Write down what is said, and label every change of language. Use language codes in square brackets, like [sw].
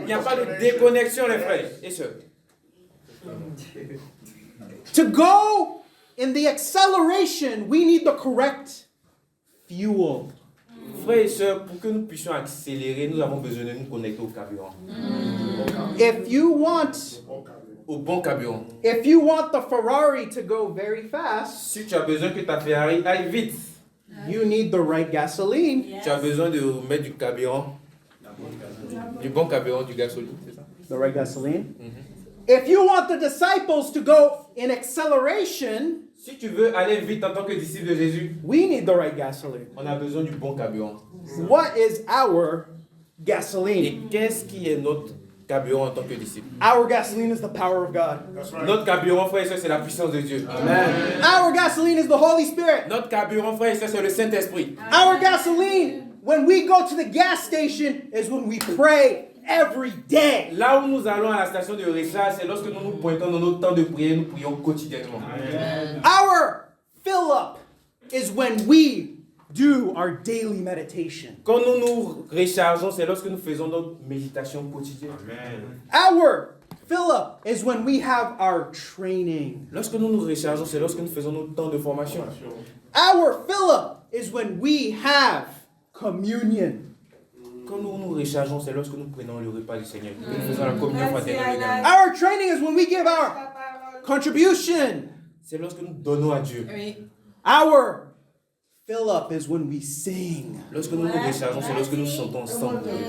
[fr] Il n'y a pas de déconnexion, les frères et sœurs. [en] To go in the acceleration, we need the correct fuel. [fr] Frères et sœurs, pour que nous puissions accélérer, nous avons besoin de nous connecter au carburant. [en] If you want [fr] Au bon carburant. [en] the Ferrari to go very fast, [fr] Si tu as besoin que ta Ferrari aille vite, [en] you need the right gasoline. [fr] tu as besoin de mettre du carburant, du bon carburant, du gasoline, c'est ça? [en] The right gasoline. If you want the disciples to go in acceleration, [fr] Si tu veux aller vite en tant que disciple de Jésus, [en] we need the right gasoline. [fr] on a besoin du bon carburant. [en] What is our gasoline? [fr] Et qu'est-ce qui est notre carburant en tant que disciple? [en] Our gasoline is the power of God. [fr] Notre carburant, frères et sœurs, c'est la puissance de Dieu. [en] Our gasoline is the Holy Spirit. [fr] Notre carburant, frères et sœurs, c'est le Saint-Esprit. [en] Our gasoline, when we go to the gas station, is when we pray every day. [fr] Là où nous allons à la station de recharge, c'est lorsque nous nous pointons dans notre temps de prière, nous prions quotidiennement. [en] Our fill up is when we do our daily meditation. [fr] Quand nous nous rechargeons, c'est lorsque nous faisons notre méditation quotidienne. [en] Our fill up is when we have our training. [fr] Lorsque nous nous rechargeons, c'est lorsque nous faisons notre temps de formation. [en] Our fill up is when we have communion. [fr] Quand nous nous rechargeons, c'est lorsque nous prenons le repas du Seigneur. Que nous faisons la communion fraternelle également. [en] Our training is when we give our contribution. [fr] C'est lorsque nous donnons à Dieu. [en] Our fill up is when we sing. [fr] Lorsque nous nous rechargeons, c'est lorsque nous chantons ensemble.